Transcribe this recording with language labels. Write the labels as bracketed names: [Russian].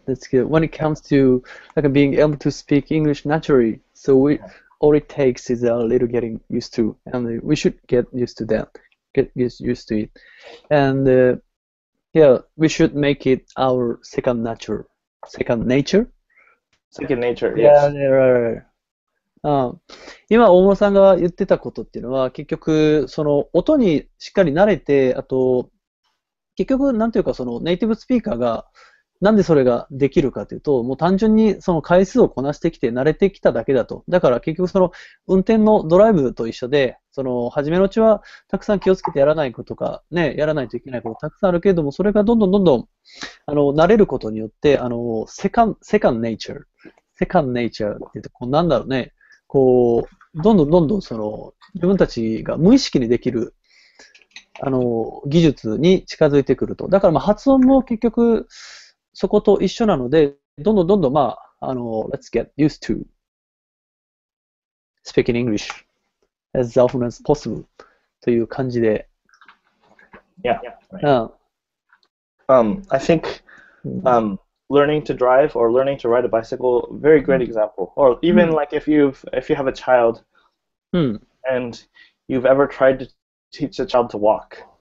[English] When it comes to being able to speak English naturally, so all it takes is a little getting used to, and we should get used to that, get used to it, and we should make it our second nature. Second nature, yes. Yeah. [Japanese] 今大室さんが言ってたことっていうのは結局その音にしっかり慣れて、あと結局なんていうかそのネイティブスピーカーがなんでそれができるかというと、もう単純にその回数をこなしてきて慣れてきただけだと。だから結局その運転のドライブと一緒で、その初めのうちはたくさん気をつけてやらないことか、ね、やらないといけないことたくさんあるけれども、それがどんどんどんどん、慣れることによって、セカンネイチャーって言って、こうなんだろうね、こう、どんどんどんどんその、自分たちが無意識にできる、技術に近づいてくると。だからまあ発音も結局、そこと一緒なので、どんどんどんどん、まあ、 [English] let's get used to speaking English as often as possible [Japanese] という感じで。 [English] Yeah. Right. I think learning to drive or learning to ride a bicycle, very great example. Or even like if you have a child and you've ever tried to teach a child to walk.